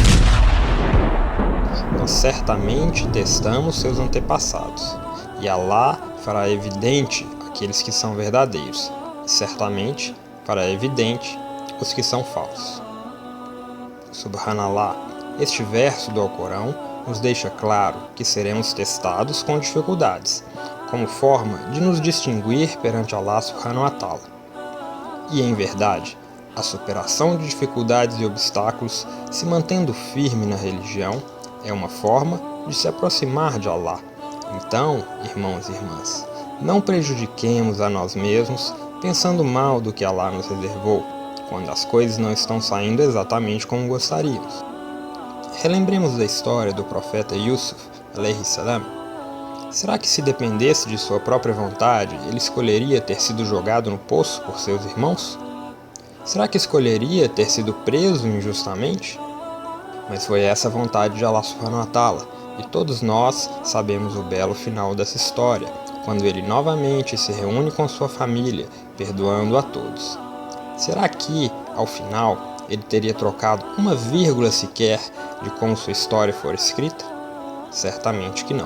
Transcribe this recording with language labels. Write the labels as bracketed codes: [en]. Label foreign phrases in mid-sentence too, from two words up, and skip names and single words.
[pt] Nós certamente testamos seus antepassados, e Allah fará evidente aqueles que são verdadeiros, e certamente fará evidente os que são falsos. Subhanallah, este verso do Alcorão nos deixa claro que seremos testados com dificuldades, como forma de nos distinguir perante Allah [ar] سبحانه وتعالى. [pt] E em verdade, a superação de dificuldades e obstáculos, se mantendo firme na religião, é uma forma de se aproximar de Allah. Então, irmãos e irmãs, não prejudiquemos a nós mesmos pensando mal do que Allah nos reservou, quando as coisas não estão saindo exatamente como gostaríamos. Relembremos da história do profeta Yusuf, [ar] عليه السلام. [pt] Será que se dependesse de sua própria vontade, ele escolheria ter sido jogado no poço por seus irmãos? Será que escolheria ter sido preso injustamente? Mas foi essa a vontade de Allah [ar] سبحانه وتعالى, [pt] e todos nós sabemos o belo final dessa história, quando ele novamente se reúne com sua família, perdoando a todos. Será que, ao final, ele teria trocado uma vírgula sequer de como sua história for escrita? Certamente que não.